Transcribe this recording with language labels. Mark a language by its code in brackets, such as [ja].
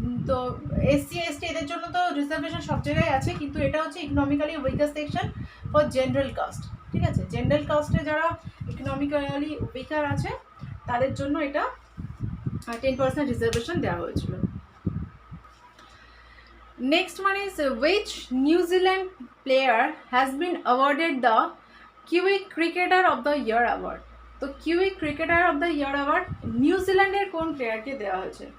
[bn] তো SC ST এদের জন্য তো রিজার্ভেশন সব জায়গায় আছে, কিন্তু এটা হচ্ছে [en] Economically weaker section for general caste. [bn] ঠিক আছে, জেনারেল কাস্টে যারা ইকোনমিক্যালি উইকার আছে তাদের জন্য এটা 10% রিজার্ভেশন দেওয়া হয়েছিল। [en] Next one is which New Zealand player has been awarded the Kiwi Cricketer of the Year award? [bn] তো kiwi cricketer of the year award নিউজিল্যান্ডের কোন প্লেয়ারকে দেওয়া হয়েছে?